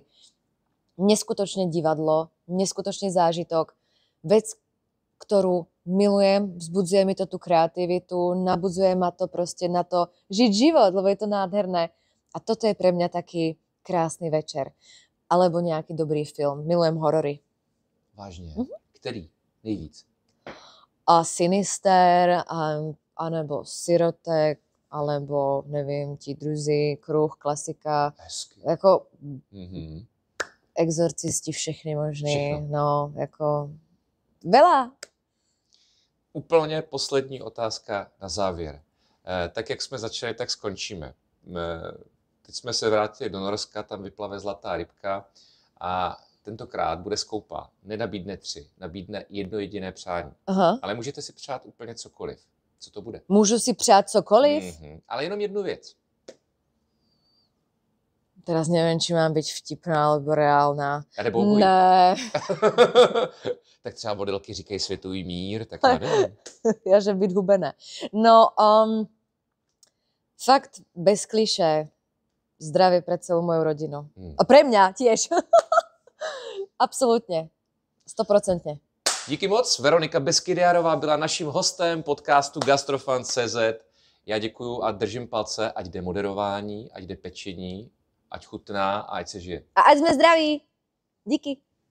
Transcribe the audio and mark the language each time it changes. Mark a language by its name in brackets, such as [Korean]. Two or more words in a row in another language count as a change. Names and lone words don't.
[Slovak] Neskutočne divadlo, neskutočný zážitok, vec, ktorú milujem, vzbudzuje mi to tú kreativitu, nabudzuje ma to proste na to žiť život, lebo je to nádherné. A toto je pre mňa taký krásny večer. Alebo nejaký dobrý film. Milujem horory. Vážne? [Czech] Který? Nejvíc? A Sinister, anebo Sirotek, alebo nevím, Ti druzí, Kruh, klasika. Hezky. Jako Exorcisti, všechny možný. Všechno. [Slovak] No, jako veľa. [Czech] Úplně poslední otázka na závěr. Tak jak jsme začali, tak skončíme. Teď jsme se vrátili do Norska, tam vyplave zlatá rybka a tentokrát bude skoupá. Nenabídne 3, nabídne jedno jediné přání. Aha. Ale můžete si přát úplně cokoliv. Co to bude? Můžu si přát cokoliv? Ale jenom jednu věc. [Slovak] Teraz neviem, či mám byť vtipná alebo reálna. [Czech] A nebo obojí. Ne. Tak třeba modelky říkají světový mír, tak já nevím. [Slovak] Ja, že byť hubené. No, fakt bez klišé. Zdravie pre celú moju rodinu. A pre mňa tiež. [Czech] Absolutně. 100%. Díky moc. Veronika Beskydiarová byla naším hostem podcastu Gastrofan.cz. Já děkuju a držím palce, ať jde moderování, ať jde pečení, ať chutná a ať se žije. A ať sme zdraví. Díky.